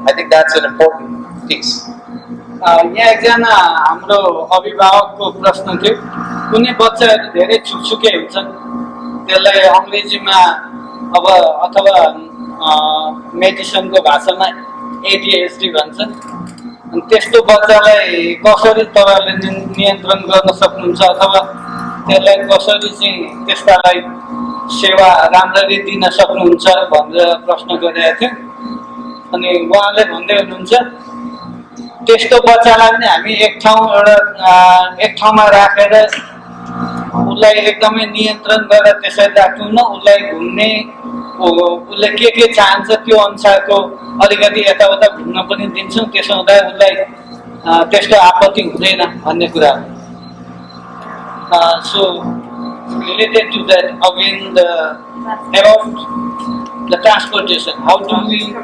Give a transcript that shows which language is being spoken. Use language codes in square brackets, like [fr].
[en] I think that's an important piece. [ne] यहाँ एकजना हाम्रो अभिभावकको प्रश्न थियो, कुनै बच्चाहरू धेरै छुकछुके हुन्छन्, त्यसलाई अङ्ग्रेजीमा अथवा मेडिसिनको भाषामा ADHD भन्छन्, अनि त्यस्तो बच्चालाई कसरी तपाईहरुले नियन्त्रण गर्न सक्नुहुन्छ अथवा त्यसलाई कसरी चाहिँ त्यस्तालाई सेवा राम्ररी दिन सक्नुहुन्छ भनेर प्रश्न गरेको थियो। अनि उहाँले भन्दै हुनुहुन्छ त्यस्तो बच्चालाई पनि हामी एक ठाउँमा राखेर उसलाई एकदमै नियन्त्रण गरेर त्यसरी राख्दैनौँ, उसलाई घुम्ने उसले के चाहन्छ त्यो अनुसारको अलिकति यताउता घुम्न पनि दिन्छौँ, त्यसो हुँदा उसलाई त्यस्तो आपत्ति हुँदैन भन्ने कुरा हो। [en] So related to that, again about the transportation, how do we?